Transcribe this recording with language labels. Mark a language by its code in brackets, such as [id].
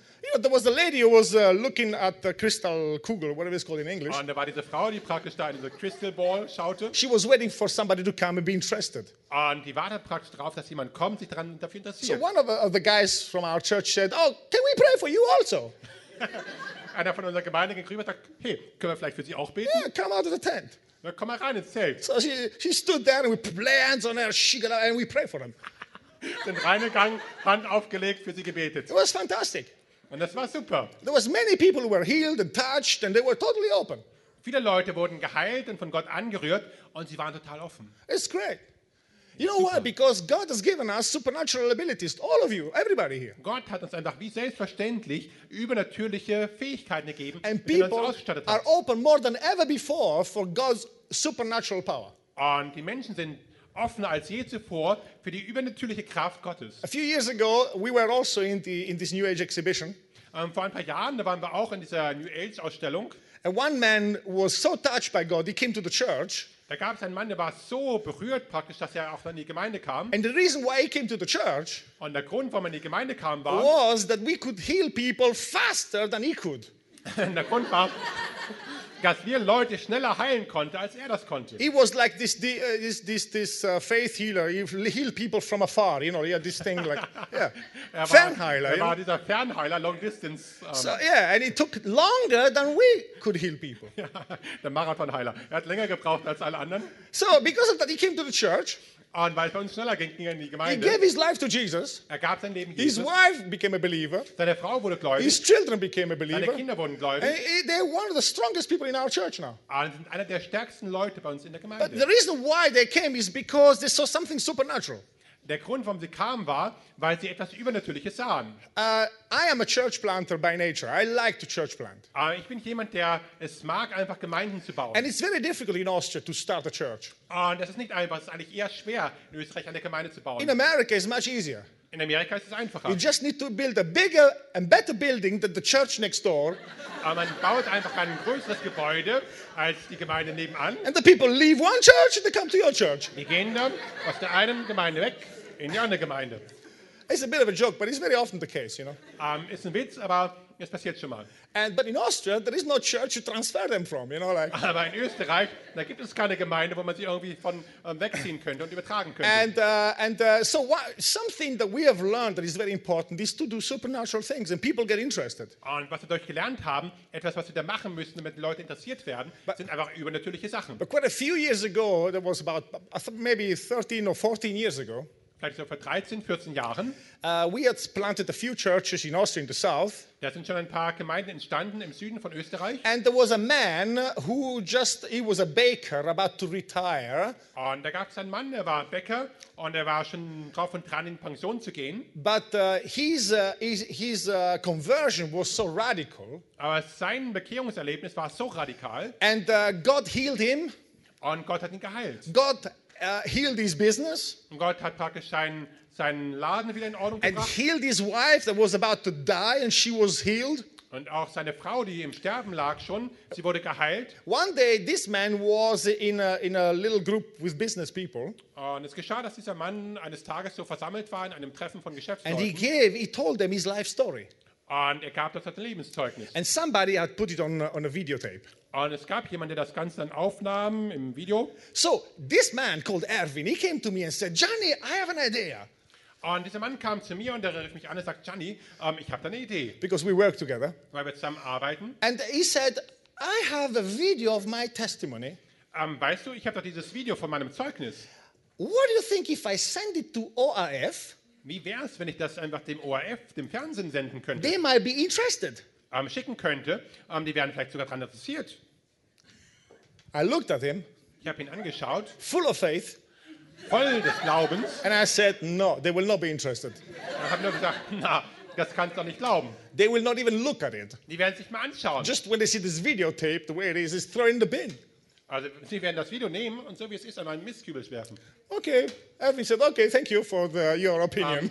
[en] You know, there was a lady who was looking at the crystal kugel, whatever it's called in English. [de] Und da war diese Frau, die praktisch da in diese crystal ball schaute. [en] She was waiting for somebody to come and be interested. [de] Und die wartet praktisch darauf, dass jemand kommt, sich daran dafür interessiert. [en] So one of the guys from our church said, oh, can we pray for you also? [de] Einer von unserer Gemeinde ging rüber und sagte, hey, können wir vielleicht für Sie auch beten? [en] Yeah, come out of the tent. [de] Na, komm mal rein ins Zelt. [en] So she stood there and we lay hands on her, she got up and we pray for them. [de] Sind reingegangen, Hand aufgelegt, für sie gebetet. [en] It was fantastic. [de] Und das war super. [en] There was many people who were healed and touched and they were totally open. [de] Viele Leute wurden geheilt und von Gott angerührt und sie waren total offen. [en] It's great. You know why? Because God has given us supernatural abilities, all of you, everybody here. [de] Gott hat uns einfach wie selbstverständlich übernatürliche Fähigkeiten gegeben. [en] And people are open more than ever before for God's supernatural power. [de] Und die Menschen sind offener als je zuvor für die übernatürliche Kraft Gottes. [en] A few years ago, we were also in this New Age exhibition. [de] Vor ein paar Jahren, da waren wir auch in dieser New Age Ausstellung. [en] And one man was so touched by God, he came to the church. [de] Da gab es einen Mann, der war so berührt praktisch, dass er auch in die Gemeinde kam. [en] And the reason why he came to the church, [de] und der Grund, warum er in die Gemeinde kam, war, [en] was that we could heal people faster than he could. [de] Der Grund war, dass wir Leute schneller heilen konnten, als er das konnte. [en] He was like this faith healer. He healed people from afar, you know, yeah, this thing like, yeah. [de] Fernheiler. Er war dieser Fernheiler, [en] long distance. So, yeah, and it took longer than we could heal people. [de] Der Marathonheiler. Er hat länger gebraucht als alle anderen. [en] So, because of that, he came to the church. [de] Und weil es bei uns schneller ging, ging er in die Gemeinde. [en] He gave his life to Jesus. [de] Er gab sein Leben Jesus. [en] His wife became a believer. [de] Seine Frau wurde gläubig. [en] His children became a believer. [de] Seine Kinder wurden gläubig. [en] And they're one of the strongest people in our church now. [de] Und sind einer der stärksten Leute bei uns in der Gemeinde. [en] But the reason why they came is because they saw something supernatural. [de] Der Grund, warum sie kamen, war, weil sie etwas Übernatürliches sahen. [en] I am a church planter by nature. I like to church plant. [de] Ich bin jemand, der es mag, einfach Gemeinden zu bauen. [en] And it's very difficult in Austria to start a church. [de] Und das ist nicht einfach. Es ist eigentlich eher schwer, in Österreich eine Gemeinde zu bauen. [en] In America is much easier. [de] In Amerika ist es einfacher. [en] You just need to build a bigger and better building than the church next door. [de] Man baut einfach ein größeres Gebäude als die Gemeinde nebenan. [en] And the people leave one church and they come to your church. [de] Die gehen dann aus der einen Gemeinde weg in die andere Gemeinde. [en] It's a bit of a joke, but it's very often the case, you know. [de] Ist ein Witz, aber es passiert schon mal. [en] But in Austria, there is no church to transfer them from, you know, like. [de] Aber in Österreich, da gibt es keine Gemeinde, wo man sie irgendwie von wegziehen könnte und übertragen könnte. [en] Something that we have learned that is very important is to do supernatural things and people get interested. [de] Und was wir dadurch gelernt haben, etwas, was wir da machen müssen, damit Leute interessiert werden, sind einfach übernatürliche Sachen. [en] But quite a few years ago, that was about maybe 13 or 14 years ago. [de] Vielleicht so vor 13, 14 Jahren. [en] We had planted a few churches in Austria in the south. [de] Da sind schon ein paar Gemeinden entstanden im Süden von Österreich. [en] And there was a man who just, he was a baker about to retire. [de] Und da gab es einen Mann, der war Bäcker und er war schon drauf und dran in Pension zu gehen. [en] But his conversion was so radical. [de] Aber sein Bekehrungserlebnis war so radikal. [en] And God healed him. [de] Und Gott hat ihn geheilt. [en] God healed his business. [de] Und Gott hat praktisch seinen Laden wieder in Ordnung gebracht. [en] And healed his wife that was about to die, and she was healed. [de] Und auch seine Frau, die im Sterben lag schon, sie wurde geheilt. [en] One day, this man was in a little group with business people. [de] Und es geschah, dass dieser Mann eines Tages so versammelt war in einem Treffen von Geschäftsleuten. [en] And he told them his life story. [de] Und er gab dort sein Lebenszeugnis. [en] And somebody had put it on a videotape. [de] Und es gab jemanden, der das Ganze dann aufnahm im Video. [en] So, this man called Erwin, he came to me and said, Johnny, I have an idea. [de] Und dieser Mann kam zu mir und er rief mich an und sagt, Johnny, ich habe da eine Idee. [en] Because we work together. [de] Weil wir zusammen arbeiten. [en] And he said, I have a video of my testimony. [de] Weißt du, ich habe da dieses Video von meinem Zeugnis. [en] What do you think if I send it to ORF? [de] Wie wäre es, wenn ich das einfach dem ORF, dem Fernsehen senden könnte? [en] They might be interested. [de] Schicken könnte, die wären vielleicht sogar daran interessiert. [en] I looked at him. [de] Ich habe ihn angeschaut. [en] Full of faith. [de] Voll des Glaubens. [en] And I said, no, they will not be interested. [de] Ich habe nur gesagt, na, das kannst du doch nicht glauben. [en] They will not even look at it. [de] Die werden sich mal anschauen. [en] Just when they see this videotape, the way it is, it's throw in the bin. [de] Also sie werden das Video nehmen und so wie es ist an einen Mistkübel werfen. [en] Okay, and we said, okay, thank you for your opinion.